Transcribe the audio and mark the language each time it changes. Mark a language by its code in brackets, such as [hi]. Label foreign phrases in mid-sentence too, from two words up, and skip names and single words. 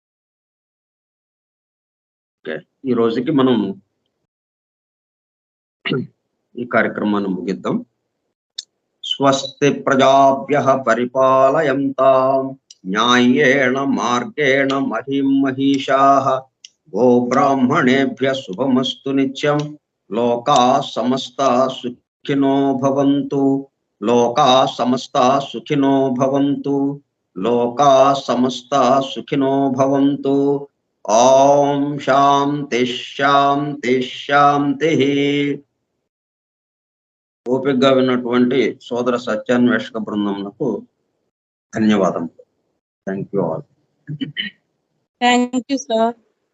[te] ఓకే, ఈ రోజుకి మనం ఈ కార్యక్రమాన్ని ముగిద్దాం. [sa] స్వస్తి ప్రజాభ్యః పరిపాలయంతాం న్యాయేణ మార్గేణ మహిం మహిషాః గోబ్రాహ్మణేభ్యః శుభమస్తు నిత్యం. లోకాః సమస్తాః సుఖినో భవంతు. లోకాః సమస్తాః సుఖినో భవంతు. లోకాః సమస్తాః సుఖినో భవంతు. ఓం శాంతి శాంతి శాంతి. [te] ఓపికగా విన్నటువంటి సోదర సత్యాన్వేషక బృందంకు ధన్యవాదములు. [en] Thank you all. Thank you sir.